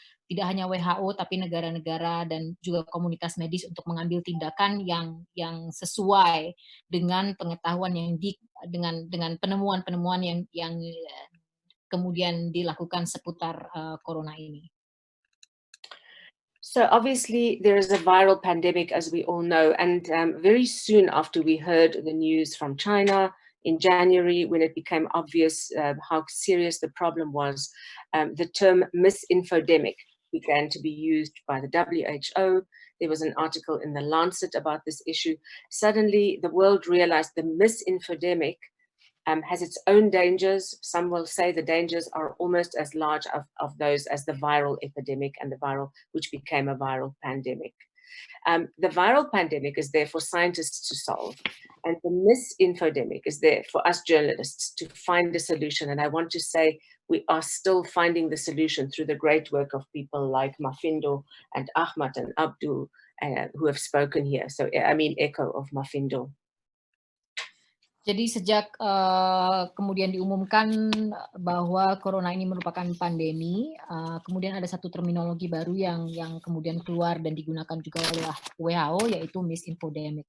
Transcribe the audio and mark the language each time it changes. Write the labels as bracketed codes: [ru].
[id] tidak hanya WHO tapi negara-negara dan juga komunitas medis untuk mengambil tindakan yang sesuai dengan pengetahuan dengan penemuan-penemuan yang kemudian dilakukan seputar corona ini. [en] So obviously there is a viral pandemic, as we all know, and very soon after we heard the news from China in January, when it became obvious how serious the problem was, the term misinfodemic began to be used by the WHO. There was an article in the Lancet about this issue. Suddenly the world realized the misinfodemic has its own dangers. Some will say the dangers are almost as large of those as the viral epidemic and which became a viral pandemic. The viral pandemic is there for scientists to solve, and the misinfodemic is there for us journalists to find a solution. And I want to say we are still finding the solution through the great work of people like Mafindo and Ahmad and Abdul, who have spoken here. So I mean, echo of Mafindo. [id] Jadi sejak kemudian diumumkan bahwa corona ini merupakan pandemi, kemudian ada satu terminologi baru yang kemudian keluar dan digunakan juga oleh WHO, yaitu misinfodemic.